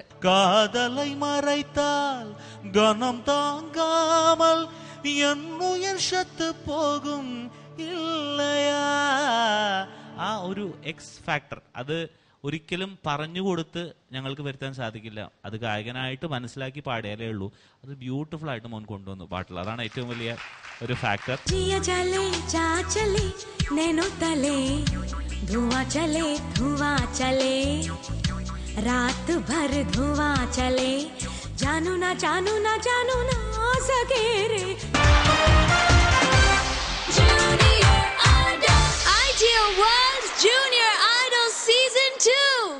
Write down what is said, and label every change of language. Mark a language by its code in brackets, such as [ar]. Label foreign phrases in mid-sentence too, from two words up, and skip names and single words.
[ta] காதலை மறைத்தால் கணம் தாங்காமல் என்னுயிர் செத்து போகும் இல்லையா. [ml] ആ ഒരു [en] X factor [ml] അത് ഒരിക്കലും പറഞ്ഞുകൊടുത്ത് ഞങ്ങൾക്ക് വരുത്താൻ സാധിക്കില്ല. അത് ഗായകനായിട്ട് മനസ്സിലാക്കി പാടിയാലേ ഉള്ളൂ. അത് ബ്യൂട്ടിഫുൾ ആയിട്ട് മോൻ കൊണ്ടുവന്നു പാട്ടിൽ. അതാണ് ഏറ്റവും വലിയ ഒരു ഫാക്ടർ. [hi] रात भर धुआं चले, जानू ना जानू ना जानू ना सके रे. [en] Junior Idol, Ideal World's Junior Idol Season 2.